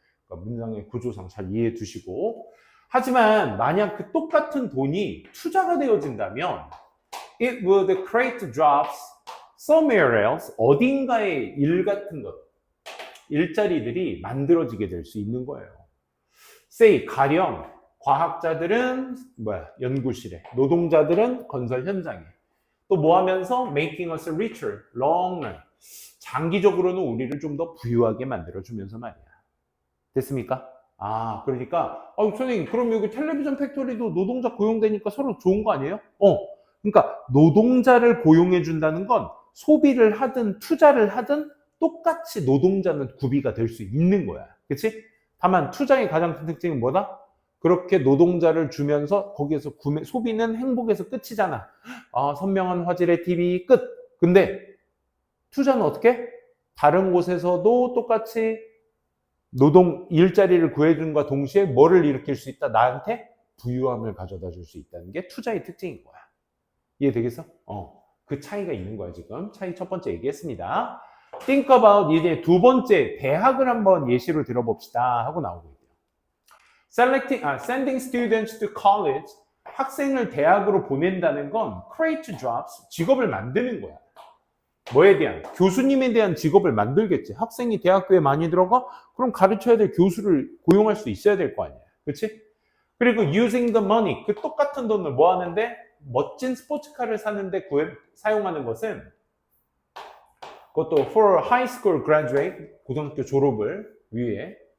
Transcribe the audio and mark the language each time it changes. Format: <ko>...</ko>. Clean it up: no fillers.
<ko>그러니까 문장의 구조상 잘 이해해 두시고. 하지만 만약 그 똑같은 돈이 투자가 되어진다면</ko> <en>it would create jobs somewhere else.</en> <ko>어딘가에 일 같은 것, 일자리들이 만들어지게 될 수 있는 거예요. say 가령 과학자들은 연구실에, 노동자들은 건설 현장에. 또 뭐 하면서</ko> <en>making us richer, long run.</en> <ko>장기적으로는 우리를 좀 더 부유하게 만들어주면서 말이야. 됐습니까? 그러니까 선생님 그럼 여기 텔레비전 팩토리도 노동자 고용되니까 서로 좋은 거 아니에요? 그러니까 노동자를 고용해 준다는 건 소비를 하든 투자를 하든 똑같이 노동자는 구비가 될 수 있는 거야. 그치? 다만 투자의 가장 큰 특징은 뭐다? 그렇게 노동자를 주면서 거기에서 소비는 행복에서 끝이잖아. 선명한 화질의 TV 끝. 근데 투자는 어떻게? 다른 곳에서도 똑같이 노동 일자리를 구해준과 동시에 뭐를 일으킬 수 있다? 나한테 부유함을 가져다 줄 수 있다는 게 투자의 특징인 거야. 이해되겠어? 그 차이가 있는 거야 지금. 차이 첫 번째 얘기했습니다.</ko> <en>Think about</en> <ko>이제 두 번째 대학을 한번 예시로 들어봅시다 하고 나오고 있대요.</ko> <en>Sending students to college.</en> <ko>학생을 대학으로 보낸다는 건</ko> <en>create jobs,</en> <ko>직업을 만드는 거야. 뭐에 대한? 교수님에 대한 직업을 만들겠지. 학생이 대학교에 많이 들어가? 그럼 가르쳐야 될 교수를 고용할 수 있어야 될 거 아니야. 그렇지? 그리고</ko> <en>using the money,</en> <ko>그 똑같은 돈을 뭐 하는데? 멋진 스포츠카를 사는데 사용하는 것은 그것도</ko> <en>for high school graduate,</en> <ko>고등학교 졸업을 위해</ko>